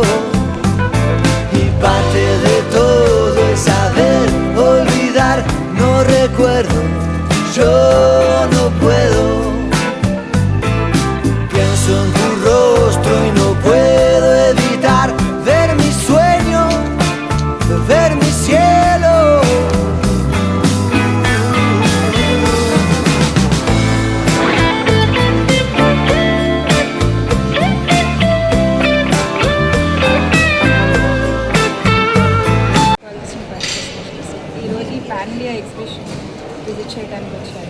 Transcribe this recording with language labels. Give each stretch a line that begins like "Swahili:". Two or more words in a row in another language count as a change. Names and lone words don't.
Spanish: Y parte de todo es saber olvidar, no recuerdo, yo no puedo. Pienso en tu rostro y no puedo evitar ver mi sueño, ver mi cielo.
Telugu: ఈరోజు ఈ
English: pan India exhibition visit
Telugu: చేయడానికి వచ్చారు.